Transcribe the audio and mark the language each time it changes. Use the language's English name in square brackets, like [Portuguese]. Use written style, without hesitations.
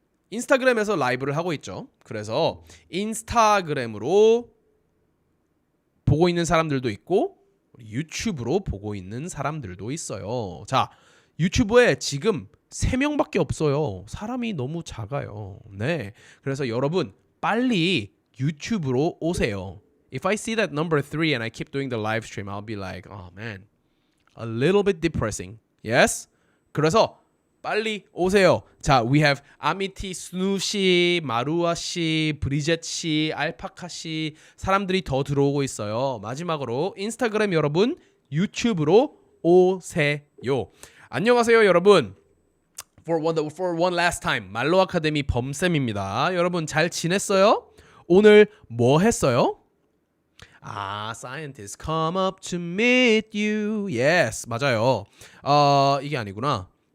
[Korean] 인스타그램에서 라이브를 하고 있죠. 그래서 인스타그램으로 보고 있는 사람들도 있고 유튜브로 보고 있는 사람들도 있어요. 자, 유튜브에 지금 3명밖에 없어요. 사람이 너무 작아요. 네. 그래서 여러분 빨리 유튜브로 오세요. [English] If I see that number 3 and I keep doing the live stream, I'll be like, oh man, a little bit depressing. [Korean] Yes? 그래서 빨리 오세요. 자, [English] we have [Korean] 아미티, 스누 씨, 마루아 씨, 브리젯 씨, 알파카 씨 사람들이 더 들어오고 있어요. 마지막으로 인스타그램 여러분 유튜브로 오세요. 안녕하세요, 여러분. [English] For one last time, [Korean] 말로 아카데미 범쌤입니다. 여러분 잘 지냈어요? 오늘 뭐 했어요? [English] Scientists come up to meet you. [Korean] Yes, 맞아요. 이게 아니구나.